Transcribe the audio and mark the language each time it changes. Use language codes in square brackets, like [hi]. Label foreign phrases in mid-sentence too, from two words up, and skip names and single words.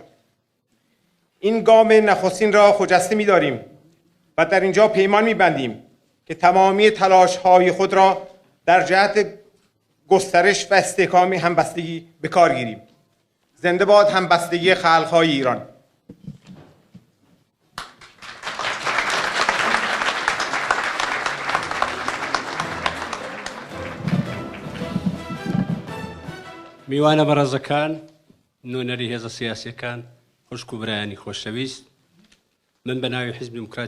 [fa] این گام نخستین را خجسته می داریم و در اینجا پیمان می بندیم که تمامی تلاش‌های خود را در جهت گسترش و استحکام همبستگی به کار گیریم. زنده باد همبستگی خلق‌های ایران. [ckb] میوانە بەڕێزەکان، نوێنەری هێزە سیاسیەکان، خوشک و برایانی خۆشەویست، من بە ناوی حیزبی دموکراتی